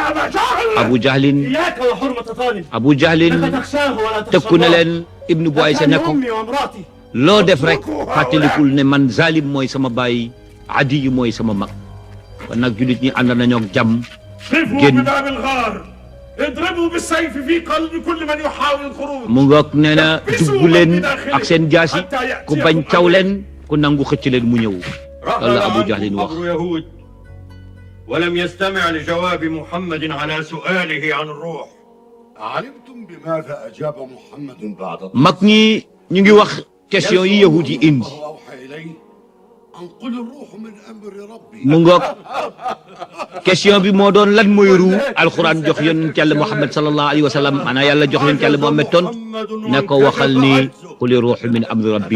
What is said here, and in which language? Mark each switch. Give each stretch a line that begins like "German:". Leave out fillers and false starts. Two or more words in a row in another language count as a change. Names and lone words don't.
Wolof: Abu Jahlin tëkku na leen Ibnu Buaysa ne ko loo def rek fàttalikul ne man Zalim mooy sama baay Adi mooy sama mag. kon nag jullit ñi ànd nañoo ak jàmm génn. mu ngoog nee na dugg leen ak seen jaasi ku bañ caw leen ku nangu xëcc leen mu ñëw. loolu la Abu Jahlin wax.
Arabic: ولم يستمع لجواب محمد على سؤاله عن الروح. علمتم بماذا أجاب محمد بعد
Wolof: mag ñi ñu ngi wax question yi yahud yi indi. mu ngoog question bi moo doon lan mooy ruu alxuraan jox yonent Yàlla Muhammad
Arabic: صلى الله عليه وسلم
Wolof: maanaam yàlla jox yonent Yàlla Muhammad tont ne ko waxal ni
Arabic: قل الروح من أمر ربي.